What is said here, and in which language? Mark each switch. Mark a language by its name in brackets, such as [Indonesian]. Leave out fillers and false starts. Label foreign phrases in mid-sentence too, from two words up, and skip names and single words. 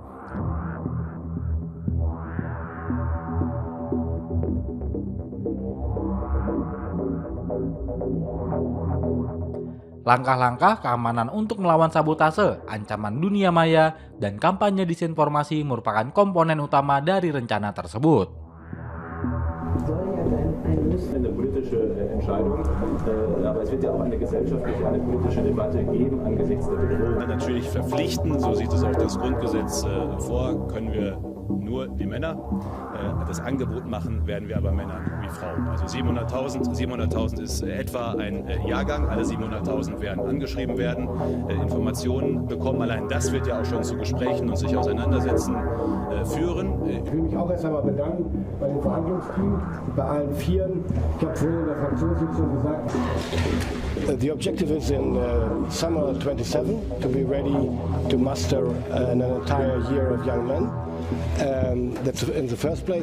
[Indonesian] Langkah-langkah keamanan untuk melawan sabotase, ancaman dunia maya, dan kampanye disinformasi merupakan komponen utama dari rencana tersebut. [German] Eine politische Entscheidung, aber es wird ja auch eine gesellschaftliche, eine politische Debatte geben angesichts der Bedrohung. Natürlich verpflichten, so sieht es auch das Grundgesetz vor, können wir nur die Männer. Das Angebot machen werden wir aber Männern wie Frauen. Also 700.000 ist etwa ein Jahrgang. Alle 700.000 werden angeschrieben werden, Informationen bekommen. Allein das wird ja auch schon zu Gesprächen und sich auseinandersetzen führen. Ich will mich auch erst einmal bedanken bei dem Verhandlungsteam, bei allen Vieren. Ich habe vorhin in der Fraktionssitzung gesagt, [English] the objective is in summer 27 to be ready to muster an entire year of young men. That's in the first place.